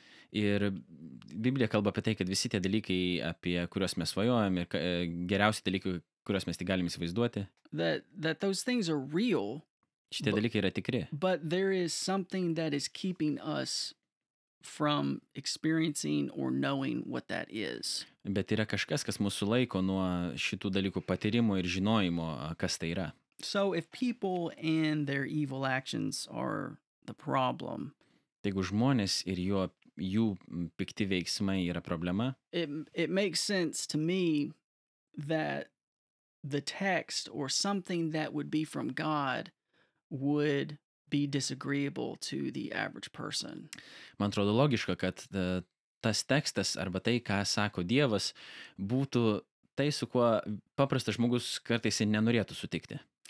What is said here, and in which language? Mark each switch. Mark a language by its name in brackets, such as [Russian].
[Lithuanian] Ir Biblija kalba apie tai, kad visi tie dalykai, apie kuriuos mes svajojam, ir geriausi dalykai, kuriuos mes tik galim įsivaizduoti, [English] that those things are real. [Lithuanian] Šitie dalykai yra tikri. [English] But there is something that is keeping us from experiencing or knowing what that is. [Lithuanian] Bet yra kažkas, kas mūsų laiko nuo šitų dalykų patyrimo ir žinojimo, kas tai yra. [English] So if people and their evil actions are the problem, [Lithuanian] jeigu žmonės ir jų pikti veiksmai yra problema, [English] it makes sense to me that the text or something that would be from God would be disagreeable to the average person. [Lithuanian] Man atrodo logiška, kad tas tekstas arba tai, ką sako Dievas, būtų tai, su kuo paprastas žmogus kartais ir nenorėtų sutikti.